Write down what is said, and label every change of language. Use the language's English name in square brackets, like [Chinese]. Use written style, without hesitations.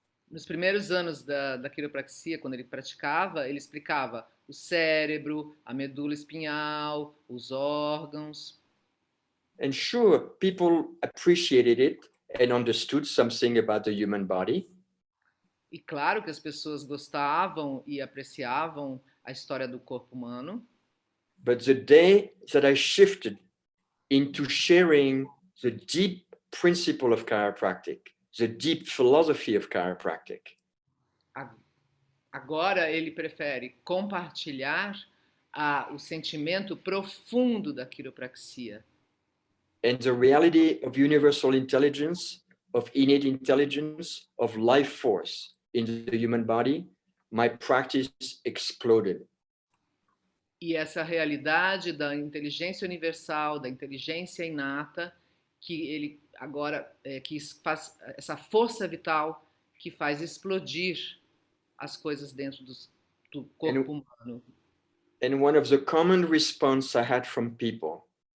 [Portuguese] Nos primeiros anos da quiropraxia, quando ele praticava, ele explicava o cérebro, a medula espinhal, os órgãos. [English] And sure, people appreciated it and understood something about the human body. [Portuguese] E claro que as pessoas gostavam e apreciavam a história do corpo humano. [English] But the day that I shifted into sharing the deep principle of chiropractic, the deep philosophy of chiropractic, [Portuguese] Agora ele prefere compartilhar o sentimento profundo da quiropraxia [English] and the reality of universal intelligence, of innate intelligence, of life force in the human body, my practice exploded. [Portuguese] e essa realidade da inteligência universal, da inteligência inata, que ele agora que faz essa força vital que faz explodir as coisas dentro do corpo humano. [English] And one of the common response I had from people